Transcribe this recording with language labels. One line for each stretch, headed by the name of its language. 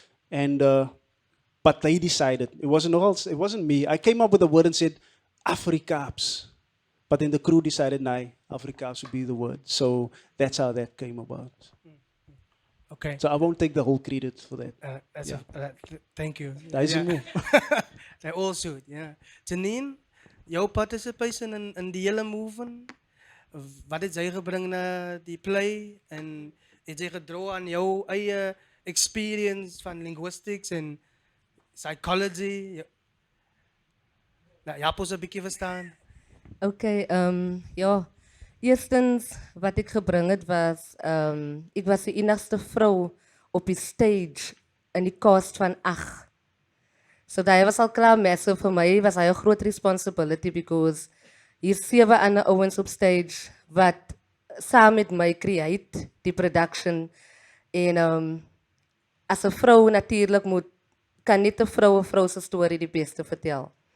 English: And, but they decided, it wasn't me. I came up with the word and said, Afrikaaps. But then the crew decided, nah, Afrikaaps would be the word. So that's how that came about. Okay. So I won't take the whole credit for that. Thank you. They all should, yeah.
Afrikaans: Janine, jouw participation in die hele movement, wat het jy gebring na die play en het jy gedra aan jou eie experience van linguistics en psychology? Nou, ja, ons 'n bietjie verstaan. Okay, ja. Eerstens wat ek gebring het was, ek was die enigste vrou op die stage in die cast van 8. So dat was al klaar massive vir my, was hy 'n groot responsibility because Hier 7 ander ouens op stage wat saam met my create die production en as 'n vrou natuurlik kan net 'n vrou se storie die beste vertel.